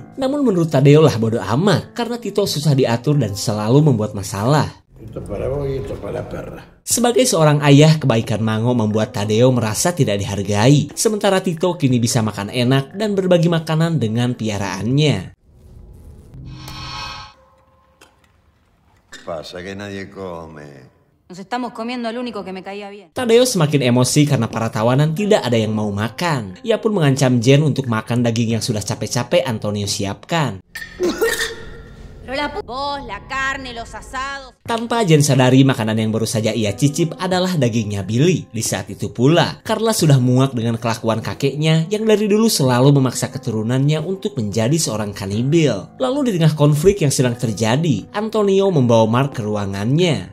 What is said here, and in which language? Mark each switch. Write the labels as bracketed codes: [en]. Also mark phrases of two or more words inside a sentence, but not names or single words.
[id] Namun menurut Tadeo lah bodo amat karena Tito susah diatur dan selalu membuat masalah. Sebagai seorang ayah, kebaikan Mango membuat Tadeo merasa tidak dihargai. Sementara Tito kini bisa makan enak dan berbagi makanan dengan piaraannya. [es] Pasa que nadie come. Nos estamos comiendo al único que me caía bien. [id] Tadeo semakin emosi karena para tawanan tidak ada yang mau makan. Ia pun mengancam Jen untuk makan daging yang sudah capek-capek Antonio siapkan. [es] Vos, la carne, los asados. [id] Tanpa Jen sadari, makanan yang baru saja ia cicip adalah dagingnya Billy. Di saat itu pula, Carla sudah muak dengan kelakuan kakeknya yang dari dulu selalu memaksa keturunannya untuk menjadi seorang kanibil. Lalu di tengah konflik yang sedang terjadi, Antonio membawa Mark ke ruangannya.